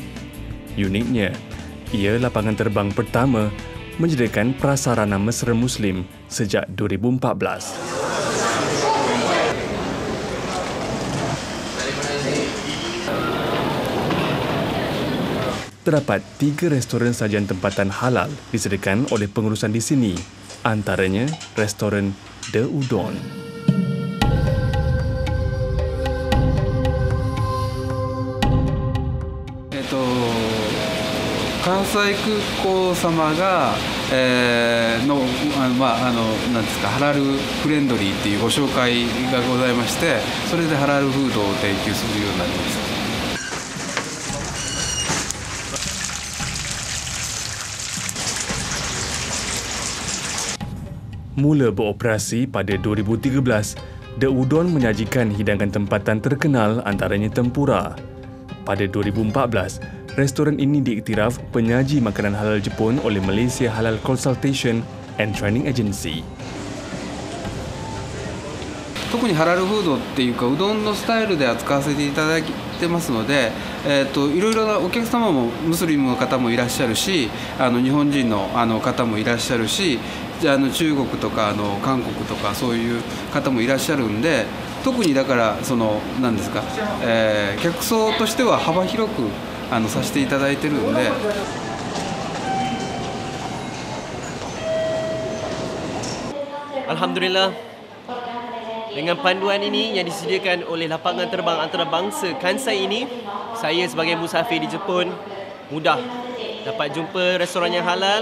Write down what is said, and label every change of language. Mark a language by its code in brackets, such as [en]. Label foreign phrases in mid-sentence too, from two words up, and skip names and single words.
[ms] Uniknya, ia lapangan terbang pertama menyediakan prasarana mesra Muslim sejak 2014. Terdapat 3 restoran sajian tempatan halal disediakan oleh pengurusan di sini, antaranya restoran The Udon. [ja] Kansai 空港様がなんですか、ハラルフレンドリーっていうご紹介がございまして、それでハラルフードを提供するようになりました。 [ms] Mula beroperasi pada 2013, The Udon menyajikan hidangan tempatan terkenal antaranya tempura. Pada 2014, restoran ini diiktiraf penyaji makanan halal Jepun oleh Malaysia Halal Consultation and Training Agency. [ja] 特にハラルフードっていうかうどんのスタイルで扱わせていただいてますので、いろいろなお客様もムスリムの方もいらっしゃるし、日本人の方もいらっしゃるし、中国とか韓国とかそういう方もいらっしゃるんで、特にだから何ですか、客層としては幅広くさせていただいてるんで。 [ms] Alhamdulillah. Dengan panduan ini yang disediakan oleh lapangan terbang antarabangsa Kansai ini, saya sebagai musafir di Jepun mudah dapat jumpa restoran yang halal.